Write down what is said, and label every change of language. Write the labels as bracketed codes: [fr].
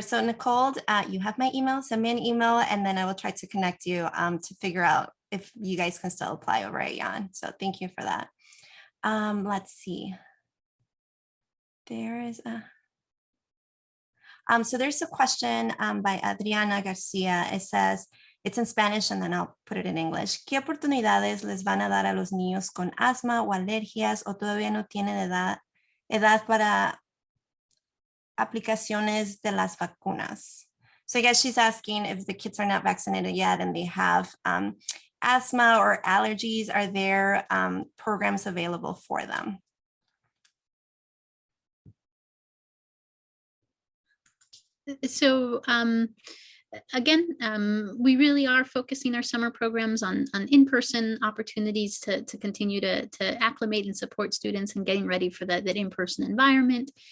[en] So Nicole, you have my email, send me an email, and then I will try to connect you to figure out if you guys can still apply over at Jan. So thank you for that. Let's see. There is a... so there's a question by Adriana Garcia. It says, it's in Spanish and then I'll put it in English. [es] ¿Qué oportunidades les van a dar a los niños con asma o alergias o todavía no tienen edad para aplicaciones de las vacunas? [en] So I guess she's asking if the kids are not vaccinated yet and they have asthma or allergies, are there programs available for them? So again, we really are focusing our summer programs on in-person opportunities to continue to acclimate and support students and getting ready for that in-person environment.